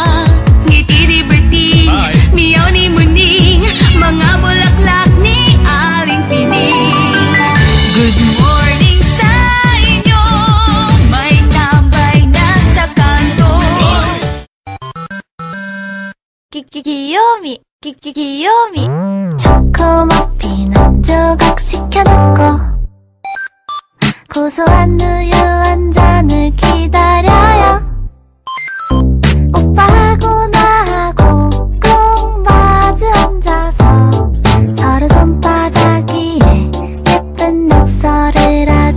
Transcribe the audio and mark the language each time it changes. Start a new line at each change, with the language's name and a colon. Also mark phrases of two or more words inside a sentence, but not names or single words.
Filipino: Ngiti ni Bertie, miyaw ni Muning, mga bulaklak ni Aling Pining.
English: Good morning
Filipino: sa inyo, may tambay na sa kanto. Kikiyomi, Kikiyomi.
Korean: 초코머핀 한 조각 시켜놓고 고소한 우유 한 잔을 기다려요. 오빠하고 나하고 꼭 마주 앉아서 서로 손바닥 위에 예쁜 낙서를 하죠.